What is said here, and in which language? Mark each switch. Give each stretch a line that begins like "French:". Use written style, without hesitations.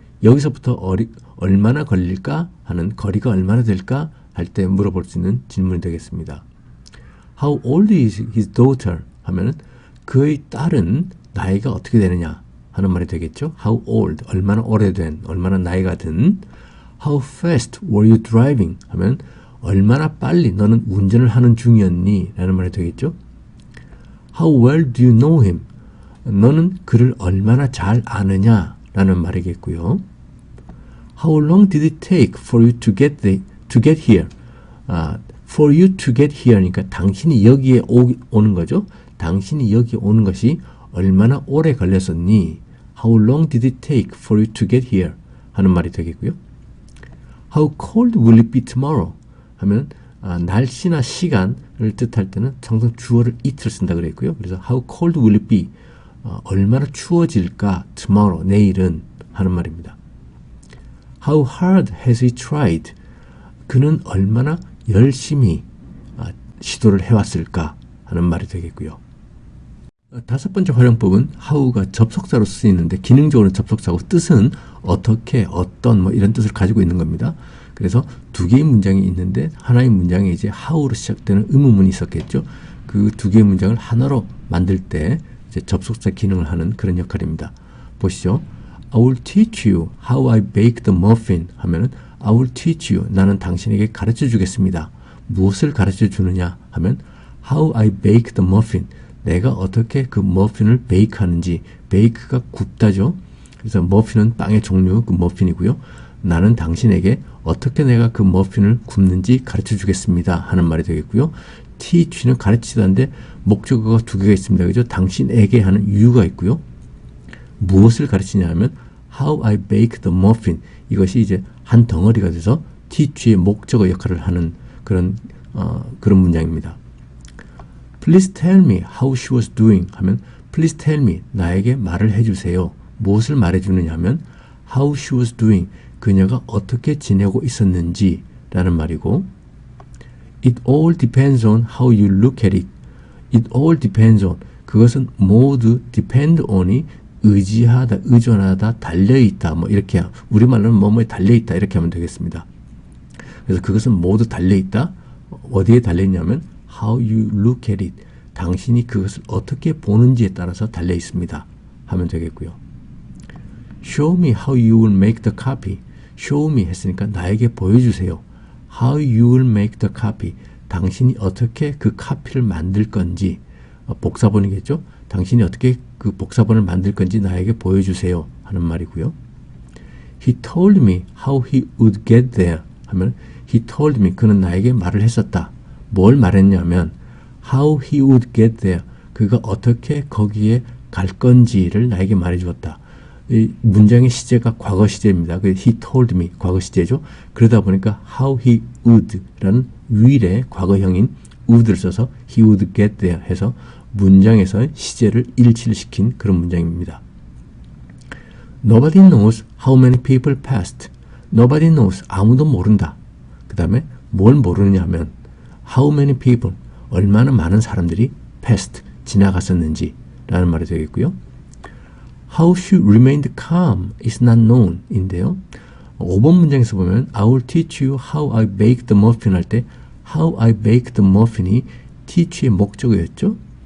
Korean: 여기서부터 얼마나 걸릴까? 하는 거리가 얼마나 될까? 할 때 물어볼 수 있는 질문이 되겠습니다.
English: How old is his daughter?
Korean: 하면은 그의 딸은 나이가 어떻게 되느냐? 하는 말이 되겠죠.
English: How old?
Korean: 얼마나 오래된, 얼마나 나이가 든.
English: How fast were you driving?
Korean: 하면 얼마나 빨리 너는 운전을 하는 중이었니? 라는 말이 되겠죠.
English: How well do you know him?
Korean: 너는 그를 얼마나 잘 아느냐? 라는 말이겠고요.
English: How long did it take for you to get here? For you to get here니까
Korean: 당신이 여기에 오는 거죠. 당신이 여기 오는 것이 얼마나 오래 걸렸었니?
English: How long did it take for you to get here?
Korean: 하는 말이 되겠고요.
English: How cold will it be tomorrow?
Korean: 하면 날씨나 시간을 뜻할 때는 항상 주어를 it를 쓴다 그랬고요. 그래서
English: how cold will it be?
Korean: 얼마나 추워질까? tomorrow, 내일은 하는 말입니다.
English: How hard has he tried?
Korean: 그는 얼마나 열심히 시도를 해왔을까? 하는 말이 되겠고요. 다섯 번째 활용법은 how가 접속사로 쓰이는데 기능적으로는 접속사고 뜻은 어떻게, 어떤 뭐 이런 뜻을 가지고 있는 겁니다. 그래서 두 개의 문장이 있는데 하나의 문장에 이제 how로 시작되는 의문문이 있었겠죠. 그 두 개의 문장을 하나로 만들 때 이제 접속사 기능을 하는 그런 역할입니다. 보시죠.
English: I will teach you how I bake the muffin
Korean: 하면은
English: I will teach you
Korean: 나는 당신에게 가르쳐 주겠습니다. 무엇을 가르쳐 주느냐 하면
English: how I bake the muffin
Korean: 내가 어떻게 그 머핀을 베이크하는지 베이크가 굽다죠. 그래서 머핀은 빵의 종류 그 머핀이고요. 나는 당신에게 어떻게 내가 그 머핀을 굽는지 가르쳐 주겠습니다 하는 말이 되겠고요. teach는 가르치다인데 목적어가 두 개가 있습니다. 그죠? 당신에게 하는 유가 있고요. 무엇을 가르치냐 하면
English: how I bake the muffin
Korean: 이것이 이제 한 덩어리가 돼서 teach의 목적어 역할을 하는 그런 문장입니다.
English: Please tell me how she was doing
Korean: 하면
English: Please tell me
Korean: 나에게 말을 해주세요. 무엇을 말해주느냐 하면
English: how she was doing
Korean: 그녀가 어떻게 지내고 있었는지 라는 말이고
English: It all depends on how you look at it.
Korean: It all depends on 그것은 모두 depend on이 의지하다, 의존하다, 달려있다 뭐 이렇게 우리말로는 뭐뭐에 달려있다 이렇게 하면 되겠습니다. 그래서 그것은 모두 달려있다. 어디에 달려있냐면
English: how you look at it.
Korean: 당신이 그것을 어떻게 보는지에 따라서 달려있습니다. 하면 되겠고요.
English: Show me how you will make the copy. Show me
Korean: 했으니까 나에게 보여주세요.
English: How you will make the copy.
Korean: 당신이 어떻게 그 카피를 만들 건지, 복사본이겠죠? 당신이 어떻게 그 복사본을 만들 건지 나에게 보여주세요 하는 말이고요.
English: He told me how he would get there
Korean: 하면
English: He told me,
Korean: 그는 나에게 말을 했었다. 뭘 말했냐면
English: how he would get there,
Korean: 그가 어떻게 거기에 갈 건지를 나에게 말해주었다. 이 문장의 시제가 과거 시제입니다. 그 he told me 과거 시제죠. 그러다 보니까 how he would 라는 will의 과거형인 would를 써서 he would get there 해서 문장에서 시제를 일치시킨 그런 문장입니다.
English: Nobody knows how many people passed.
Korean: Nobody knows, 아무도 모른다. 그 다음에 뭘 모르느냐 하면
English: how many people,
Korean: 얼마나 많은 사람들이 passed, 지나갔었는지 라는 말이 되겠고요.
English: How she remained calm is not known
Korean: 인데요. 5번 문장에서 보면
English: I will teach you how I baked the muffin
Korean: 할 때
English: how I baked the muffin이
Korean: teach의 목적어였죠.